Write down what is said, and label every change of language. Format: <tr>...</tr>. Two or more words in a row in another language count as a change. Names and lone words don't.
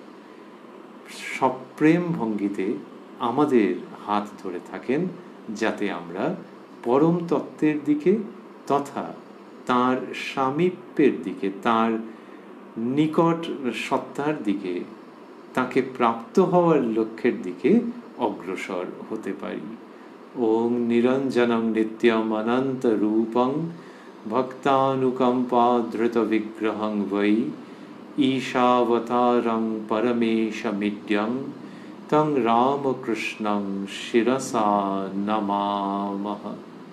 <bn>সপ্রেম ভঙ্গিতে আমাদের হাত ধরে থাকেন, যাতে আমরা পরম তত্ত্বের দিকে তথা তাঁর সামীপ্যের দিকে, তাঁর নিকট সত্তার দিকে, তাকে প্রাপ্ত হওয়ার লক্ষ্যের দিকে অগ্রসর হতে পারি।</bn> <sa>ओं निरंजनं नित्यम् अनन्तरूपं भक्तानुकंपाधृतविग्रहं वै ईशावतारं परमेशमिड्यं तं रामकृष्णं शिरसा नमामः।</sa>